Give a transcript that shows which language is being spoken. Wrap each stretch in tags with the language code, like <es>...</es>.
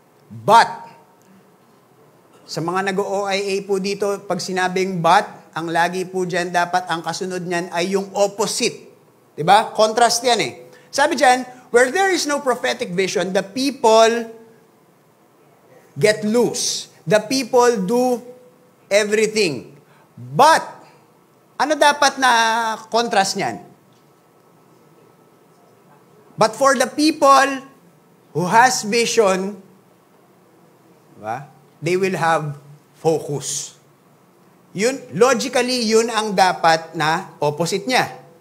<tl>But, sa mga nag-OIA po dito, pag sinabing but, ang lagi po dyan dapat ang kasunod niyan ay yung opposite. Diba? Contrast yan eh. Sabi dyan,</tl> <en>where there is no prophetic vision, the people get loose. The people do everything. But, ano dapat na contrast niyan? But for the people who has vision, diba? They will have focus.</en> <tl>Yun, logically, yun ang dapat na opposite niya.</tl>